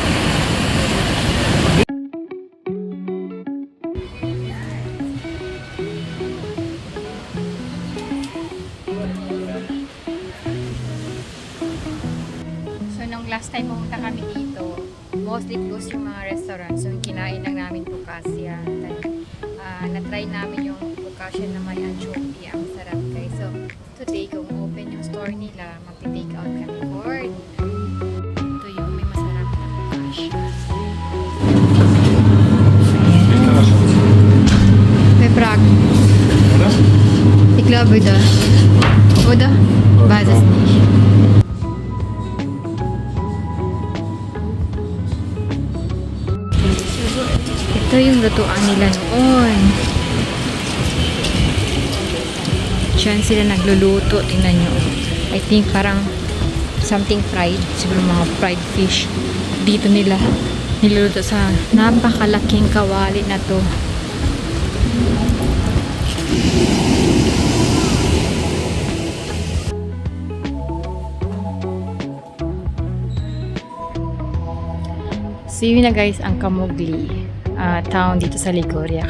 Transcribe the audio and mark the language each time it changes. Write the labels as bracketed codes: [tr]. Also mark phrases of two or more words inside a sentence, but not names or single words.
[tl] So nung [en] last time [tl] pumunta kami dito, [en] mostly close [tl] yung mga restaurants. So yung kinain lang namin Focaccia. Na-try namin yung Focaccia na may anchovy. Ang sarap guys. So today kung open yung store nila, magti-take out kami for ito yung may masarap na Focaccia. May Prague. [de] Ik glaube da. Oder? Weiß es nicht. [tl] Ito yung lutuan nila noon. Diyan sila nagluluto. Tingnan nyo. [en] I think parang something fried. [tl] Siguro mga fried fish. Dito nila niluluto sa napakalaking kawali na to. So yun na guys ang Camogli town dito sa Liguria.